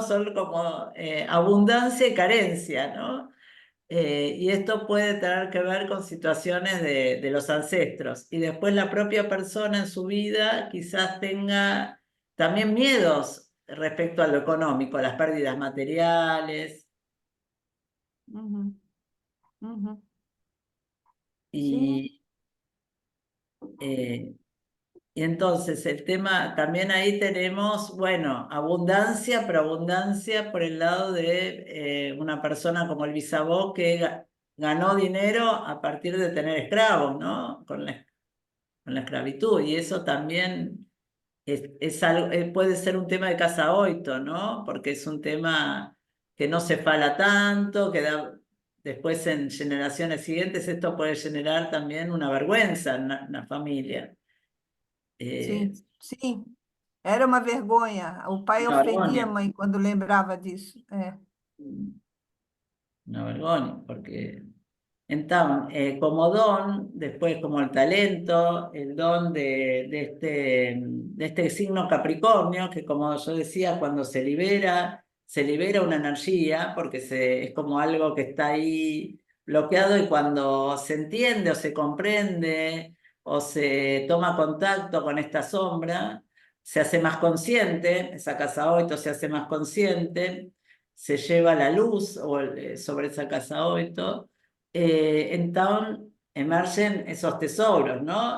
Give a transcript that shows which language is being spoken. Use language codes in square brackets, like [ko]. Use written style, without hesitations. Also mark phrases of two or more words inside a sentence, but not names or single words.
[es] Son como abundancia y carencia, ¿no? Y esto puede tener que ver con situaciones de los ancestros. Y después la propia persona en su vida quizás tenga también miedos respecto a lo económico, a las pérdidas materiales. Uhum. Uhum. [pt] Sim. [es] Y, eh, y entonces el tema, también ahí tenemos, bueno, abundancia, pero abundancia por el lado de una persona como el Bisabó que ganó dinero a partir de tener esclavos, ¿no? Con la esclavitud. Y eso también es algo, puede ser un tema de casa oito, ¿no? Porque es un tema que no se fala tanto, que después en generaciones siguientes esto puede generar también una vergüenza en una familia. [pt] Sim, sim. Era uma vergonha. O pai [es] Una [pt] ofendia a [it] vergogna, [pt] mãe quando lembrava disso. É. [es] una vergogna, porque entonces, como don, después como el talento, el don de este signo Capricornio, que como yo decía, cuando se libera una energía, porque es como algo que está ahí bloqueado, y cuando se entiende o se comprende o se toma contacto con esta sombra, se hace más consciente, esa casa 8 se hace más consciente, se lleva la luz sobre esa casa 8, entonces emergen esos tesoros, ¿no?